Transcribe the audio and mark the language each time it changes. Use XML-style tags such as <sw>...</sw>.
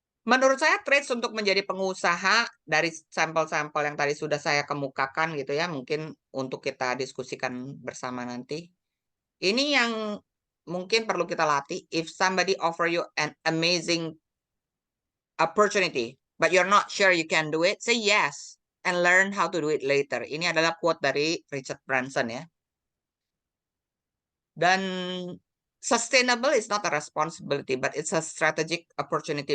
<id>Menurut saya traits untuk menjadi pengusaha dari sampel-sampel yang tadi sudah saya kemukakan gitu ya, mungkin untuk kita diskusikan bersama nanti. Ini yang mungkin perlu kita latih.</id> <en>If somebody offer you an amazing opportunity, but you're not sure you can do it, say yes and learn how to do it later.</en> <id>Ini adalah quote dari Richard Branson ya.</id> <en>Dan sustainable is not a responsibility, but it's a strategic opportunity.</en>